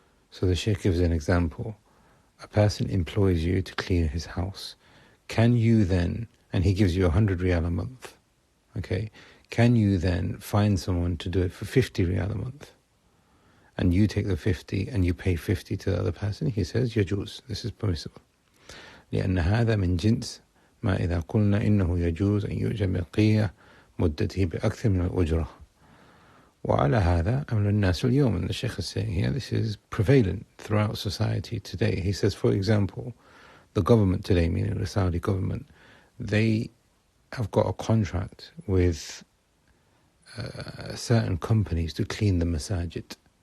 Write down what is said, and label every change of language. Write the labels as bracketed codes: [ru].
[en] So the Shaykh gives an example. A person employs you to clean his house. Can you then, and he gives you 100 riyal a month, okay? Can you then find someone to do it for 50 riyal a month? And you take the 50 and you pay 50 to the other person? He says, يجوز, this is permissible. [ar] لأن هذا من جنس ما إذا قلنا إنه يجوز أن يؤجر بقية مدته بأكثر من الأجرة. وعلى هذا أمر الناس اليوم. [en] And the Shaykh is saying here, this is prevalent throughout society today. He says, for example, the government today, meaning the Saudi government, they have got a contract with certain companies to clean the masajid.